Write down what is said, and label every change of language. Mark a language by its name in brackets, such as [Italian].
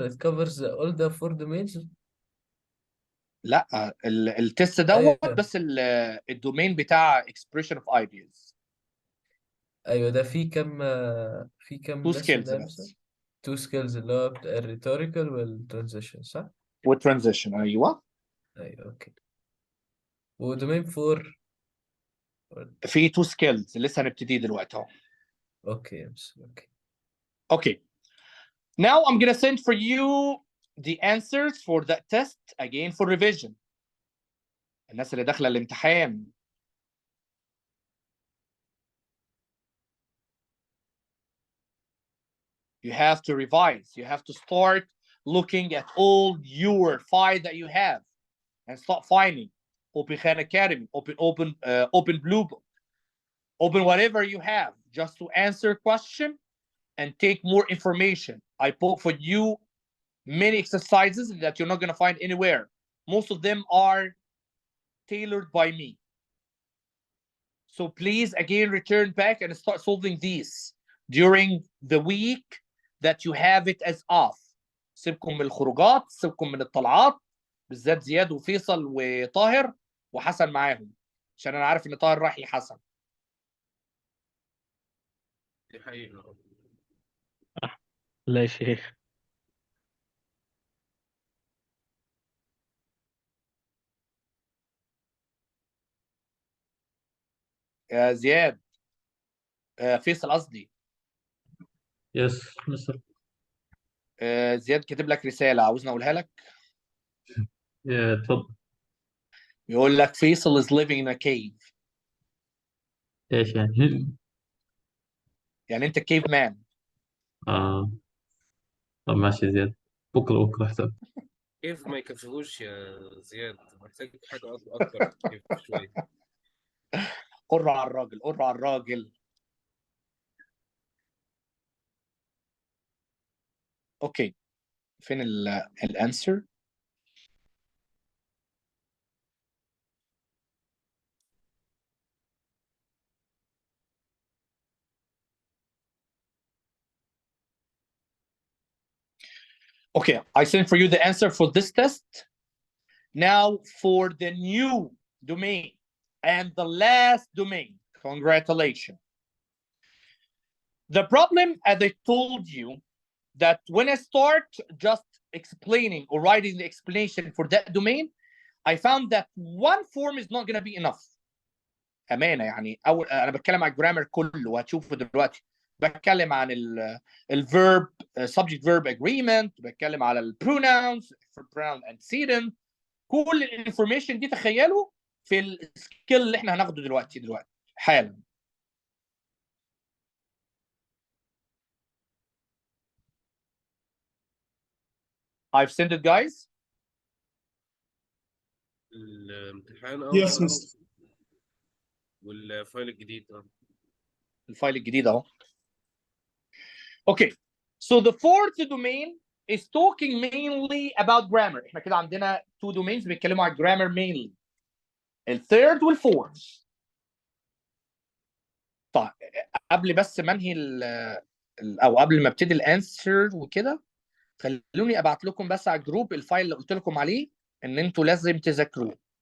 [English] It covers all the 4 domains. [Arabic] لا التست دوت ايوه بس الدومين بتاع [English] expression of ideas. [Arabic] ايوه، ده في كم [English] two lesson skills [Arabic] ده مثلا؟ بس 2 skills اللي هو الريتوريكال والترانزيشن، صح؟ والترانزيشن. ايوه ايوه اوكي. ودومين 4. في [English] two skills [Arabic] لسه هنبتدي دلوقتي اهو. اوكي يا مستر اوكي. [English] Okay. Now I'm gonna send for you the answers for that test again for revision. [Arabic] الناس اللي داخله الامتحان [English] you have to revise. You have to start looking at all your file that you have and start finding Open Khan Academy, open Blue Book, open whatever you have just to answer question and take more information. I put for you many exercises that you're not going to find anywhere. Most of them are tailored by me. So please again return back and start solving these during the week that you have it as off. [Arabic] سيبكم من الخروجات، سيبكم من الطلعات، بالذات زياد وفيصل وطاهر وحسن معاهم، عشان انا عارف ان طاهر راح يحسن. دي حقيقة. لا يا شيخ. يا زياد، فيصل قصدي. يس مستر. زياد كاتب لك رسالة عاوزني اقولها لك. اتفضل. يقول لك [English] Faisal is living in a cave. [Arabic] ايش يعني؟ يعني انت كيف مان. طب ماشي زياد، بكره حساب. كيف ما يكفيهوش يا زياد؟ محتاج حاجة أكبر من كيف شوية. قر على الراجل، قر على الراجل. اوكي، فين الانسر؟ [English] Okay, I sent for you the answer for this test. Now for the new domain and the last domain. Congratulations. The problem, as I told you, that when I start just explaining or writing the explanation for that domain, I found that one form is not going to be enough. [Arabic] أمانة يعني أنا بتكلم على الجرامر كله وهتشوفه دلوقتي. بتكلم عن الverb [English] subject verb agreement، [Arabic] بتكلم على ال [English] pronouns for pronoun antecedent. [Arabic] كل الانفورميشن دي تخيلوا في السكيل اللي احنا هناخده دلوقتي حالا. [English] I've sent it guys. [Arabic] الامتحان [English] Yes, mister. [Arabic] والفايل الجديد الفايل الجديد اهو. [English] Okay, so the fourth domain is talking mainly about grammar. [Arabic] احنا كده عندنا [English] two domains [Arabic] بيتكلموا على grammar mainly. الثيرد والفورث. طيب قبل بس ما انهي او قبل ما ابتدي الانسر وكده، خلوني ابعت لكم بس على الجروب الفايل اللي قلت لكم عليه ان انتوا لازم تذاكروه.